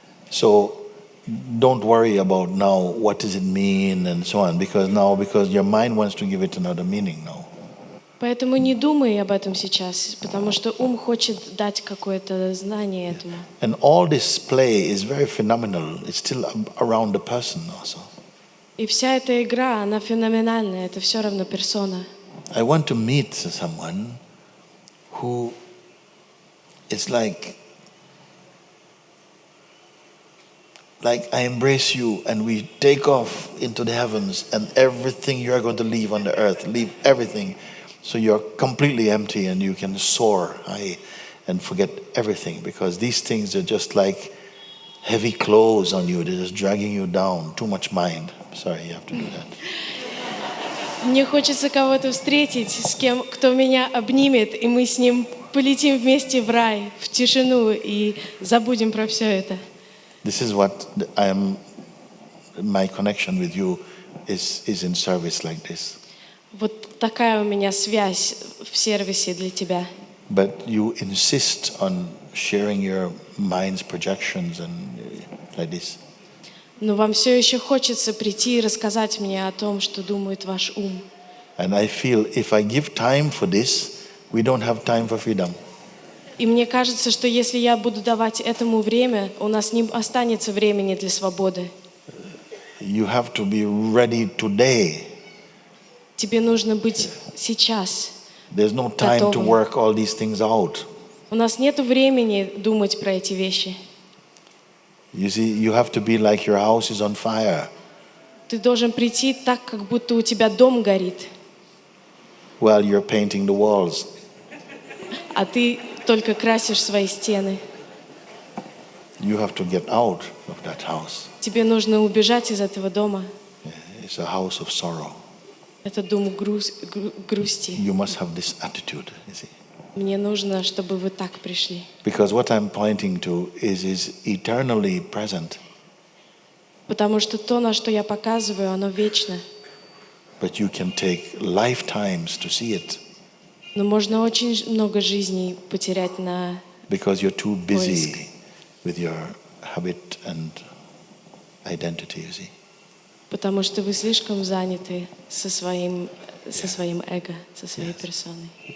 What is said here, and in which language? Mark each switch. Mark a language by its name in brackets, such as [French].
[English] So don't worry about now what does it mean and so on, because your mind wants to give it another meaning now. [Russian] Поэтому не думай об этом сейчас, потому что ум хочет дать какое-то знание этому. [English] And all this play is very phenomenal. It's still around the person also. [Russian] И вся эта игра, она феноменальная, это все равно персона. [English] I want to meet someone who is like I embrace you and we take off into the heavens and everything you are going to leave on the earth, leave everything. So you're completely empty and you can soar high and forget everything, because these things are just like heavy clothes on you. They're just dragging you down. Too much mind. Sorry, you have to do that. [Russian] Мне хочется кого-то встретить, с кем, кто меня обнимет, и мы с ним полетим вместе в рай, в тишину, и забудем про все это. [English] This is what my connection with you is in service like this. [Russian] Вот такая у меня связь в сервисе для тебя. [English] But you insist on sharing your mind's projections and like this. [Russian] Но вам все еще хочется прийти и рассказать мне о том, что думает ваш ум. [English] And I feel if I give time for this, we don't have time for freedom. [Russian] И мне кажется, что если я буду давать этому время, у нас не останется времени для свободы. [English] You have to be ready today. [Russian] Тебе нужно быть сейчас. [English] There's no time to [Russian] готовым. [English] work all these things out. [Russian] У нас нет времени думать про эти вещи. [English] You see, you have to be like your house is on fire. [Russian] Ты должен прийти так, как будто у тебя дом горит, [English] While you're painting the walls. [Russian] а ты только красишь свои стены. [English] You have to get out of that house. [Russian] Тебе нужно убежать из этого дома. [English] It's a house of sorrow. [Russian] Это дом грусти. [English] You must have this attitude, you see. [Russian] Мне нужно, чтобы вы так пришли. [English] Because what I'm pointing to is eternally present. [Russian] Потому что то, на что я показываю, оно вечно. [English] But you can take lifetimes to see it. [Russian] Но можно очень много жизней потерять на... [English] Because you're too busy with your habit and identity, you see. [Russian] Потому что вы слишком заняты со своим эго, со своей персоной.